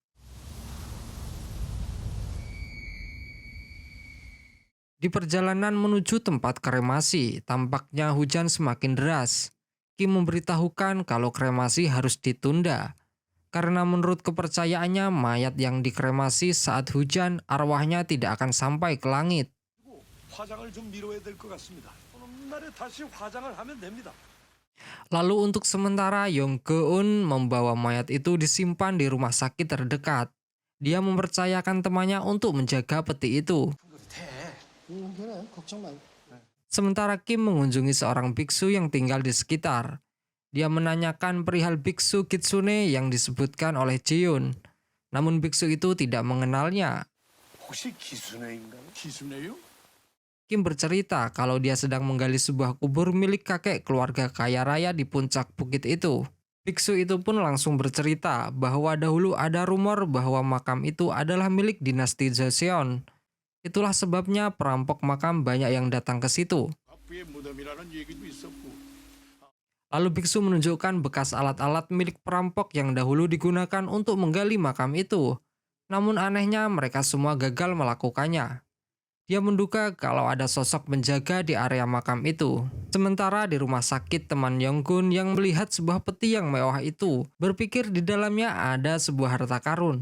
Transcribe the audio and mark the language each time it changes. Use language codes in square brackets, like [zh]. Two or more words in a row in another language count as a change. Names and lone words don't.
[id] Di perjalanan menuju tempat kremasi, tampaknya hujan semakin deras. Kim memberitahukan kalau kremasi harus ditunda. Karena menurut kepercayaannya, mayat yang dikremasi saat hujan, arwahnya tidak akan sampai ke langit. [ko] 화장을 좀 미뤄야 될 것 같습니다. 오는 날에 다시 화장을 하면 됩니다. [id] Lalu untuk sementara, Yong Geun membawa mayat itu disimpan di rumah sakit terdekat. Dia mempercayakan temannya untuk menjaga peti itu. Sementara Kim mengunjungi seorang biksu yang tinggal di sekitar. Dia menanyakan perihal biksu Kitsune yang disebutkan oleh Jaehyun. Namun biksu itu tidak mengenalnya. [ko] 혹시 기순애인가요? 기순애요? [id] Kim bercerita kalau dia sedang menggali sebuah kubur milik kakek keluarga kaya raya di puncak bukit itu. Biksu itu pun langsung bercerita bahwa dahulu ada rumor bahwa makam itu adalah milik dinasti Joseon. Itulah sebabnya perampok makam banyak yang datang ke situ. [ko] 갑부의 무덤이라는 얘기도 있었고. [id] Lalu biksu menunjukkan bekas alat-alat milik perampok yang dahulu digunakan untuk menggali makam itu. Namun anehnya mereka semua gagal melakukannya. Dia menduga kalau ada sosok penjaga di area makam itu. Sementara di rumah sakit, teman Yonggun yang melihat sebuah peti yang mewah itu berpikir di dalamnya ada sebuah harta karun.